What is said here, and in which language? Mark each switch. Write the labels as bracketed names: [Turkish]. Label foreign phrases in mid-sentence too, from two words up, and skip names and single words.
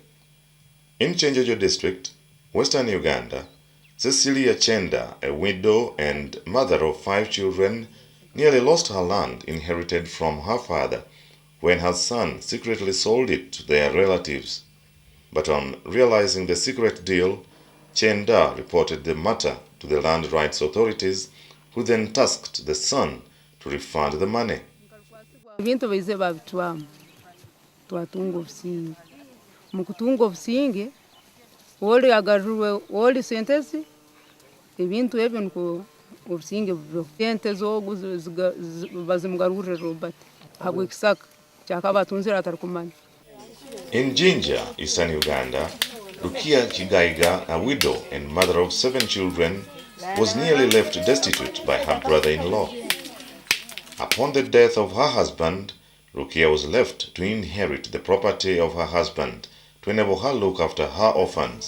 [English] In Chenjejo district, Western Uganda, Cecilia Chenda, a widow and mother of 5 children, nearly lost her land inherited from her father when her son secretly sold it to their relatives. But on realizing the secret deal, Chenda reported the matter to the land rights authorities, who then tasked the son to refund the money. [Tooro] Ebintu baize babitwamu twatunga obusinge mu kutunga obusinge oli agarurwe oli sentesi ebintu ebyo niko obusinge bubyo sente zogu bazimugarurire Robert habwe kisaka kyakabatunzira atarikumanya. [English] In Jinja, eastern Uganda, Rukia Kigaiga, a widow and mother of 7 children, was nearly left destitute by her brother-in-law. Upon the death of her husband, Rukia was left to inherit the property of her husband to enable her look after her orphans.